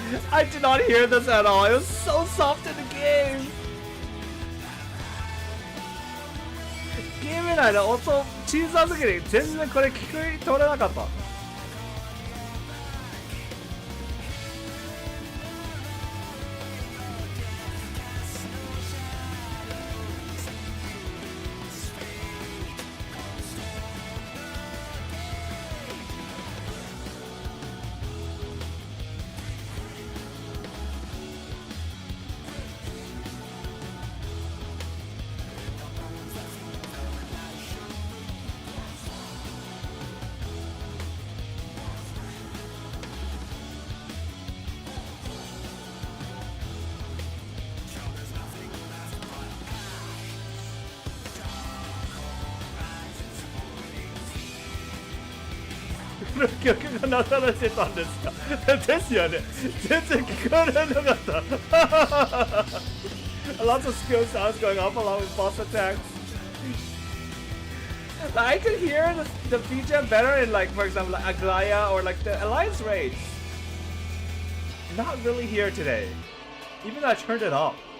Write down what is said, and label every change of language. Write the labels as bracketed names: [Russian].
[English] I did not hear this at all. It was so soft in the game. [Japanese] ゲーム内の音小さすぎて全然これ聞き取れなかった。曲が流れてたんですかですよね。全然聞こえなかった。 [English] Lots of skill sounds going up along with boss attacks. I could hear the feature better in, like, for example, like Aglaya or like the Alliance raids. Not really here today. Even though I turned it off.